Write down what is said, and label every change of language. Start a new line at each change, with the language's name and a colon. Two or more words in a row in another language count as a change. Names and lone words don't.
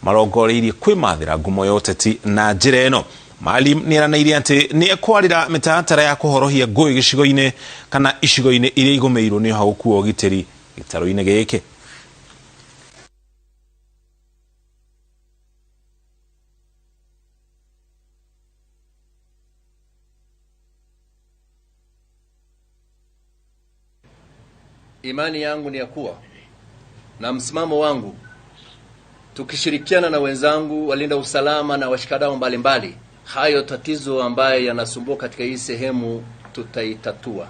Kikuyu: marongoreirie kwimathira ngumo ya uteti na njira eno. Maalim nĩeranĩire atĩ nĩekwarĩra mĩtaratara ya kũhorohia ngũĩ gĩcigo-inĩ kana icigo-inĩ iria igũmĩirwo nĩ ũhagũku wa ũgitĩri gĩtarũ-inĩ gĩkĩ.
Swahili: Imani yangu ni ya kuwa na msimamo wangu, tukishirikiana na wenzangu walinda usalama na washikadau mbalimbali, hayo tatizo ambayo yanasumbua katika hii sehemu tutaitatua.